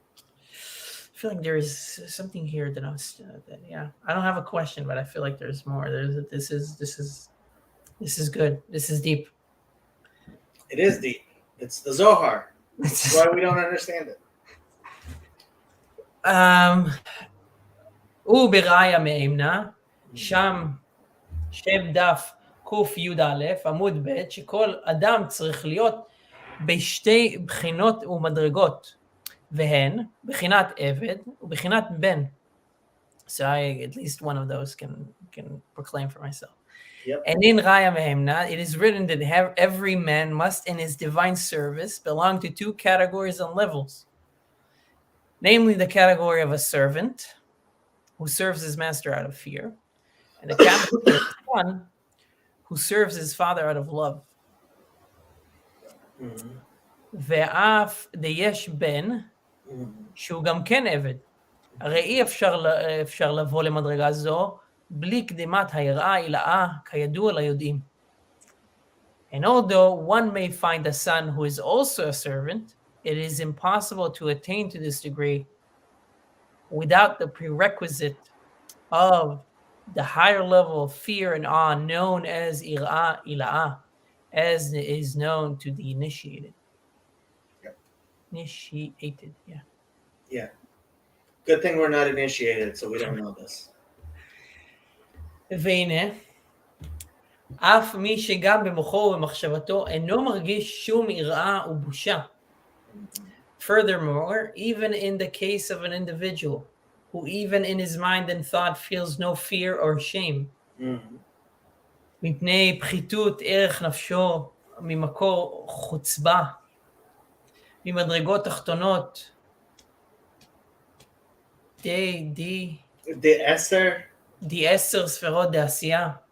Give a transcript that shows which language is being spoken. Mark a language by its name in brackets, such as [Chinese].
[English] I feel like there is something here that I don't have a question, but I feel like there's more. This is good. This is deep. It is deep. It's the Zohar. That's why we don't understand it. [Hebrew] וברעיה מאמנה, שם דף קי"א עמוד ב', שכל אדם צריך להיות בשתי בחינות ומדרגות, והן בחינת עבד ובחינת בן. [English] So at least one of those can proclaim for myself. Yep. And in Raya Mehemna, it is written that every man must in his divine service belong to two categories and levels. Namely, the category of a servant who serves his master out of fear, and the category of a son who serves his father out of love. [Hebrew] ואף דיש בן שהוא גם כן עבד. הרי אי אפשר לבוא למדרגה זו בלי קדימת היראה הילאה כידוע ליודעים. [English] And although one may find a son who is also a servant, it is impossible to attain to this degree without the prerequisite of the higher level of fear and awe known as ir'a ila'ah, as is known to the initiated. Yep. Initiated, yeah. Yeah. Good thing we're not initiated, so we don't know this. [Hebrew] והנה, אף מי שגם במוחו ובמחשבתו אינו מרגיש שום יראה ובושה. [English] Furthermore, even in the case of an individual who even in his mind and thought feels no fear or shame, [Hebrew] מפני פחיתות ערך נפשו ממקור חוצבה, ממדרגות תחתונות, די-10 ספירות דעשייה.